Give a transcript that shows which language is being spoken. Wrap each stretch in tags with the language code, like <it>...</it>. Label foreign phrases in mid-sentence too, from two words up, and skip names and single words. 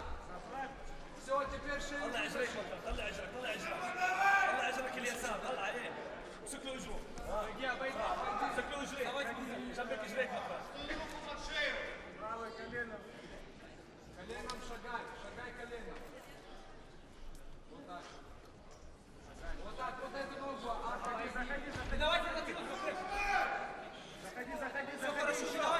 <ru>Все, теперь шею.</ru> <ar>طلع اجريك طلع اجرك طلع اجرك طلع اجرك اليسار طلع ايه امسك له اجره امسك له اجريك شبك اجريك مطرح</ar> <ru>Правое колено. Коленом шагай. Шагай коленом. Вот так. Вот так. Вот эту ногу. Заходи. давайте заходи все хорошо давай</ru>